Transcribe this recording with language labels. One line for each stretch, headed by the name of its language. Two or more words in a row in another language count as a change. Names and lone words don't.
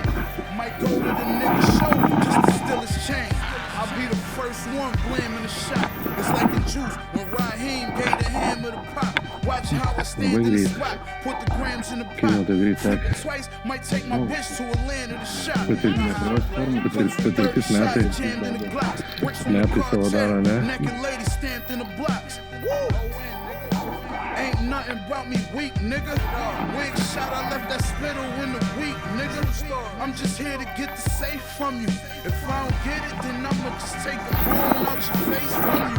English: Might go to the nigga's shoulder just to steal his chain. I'll be the first one blaming the shot. It's like the juice when Raheem gave the hammer the pop. Watch how I stand in the spot. Put the grams in the pot. Flip it twice, might take my bitch to a land of the shot.
Lithuanian: Patirtis metai. Metai savo daro, ne?
English: Naked lady stamped in the blocks. Woo! Ain't nothing about me weak, nigga. Wig shot, I left that spittle in the week, nigga. I'm just here to get the safe from you. If I don't get it, then I'ma just take the bone out your face from you.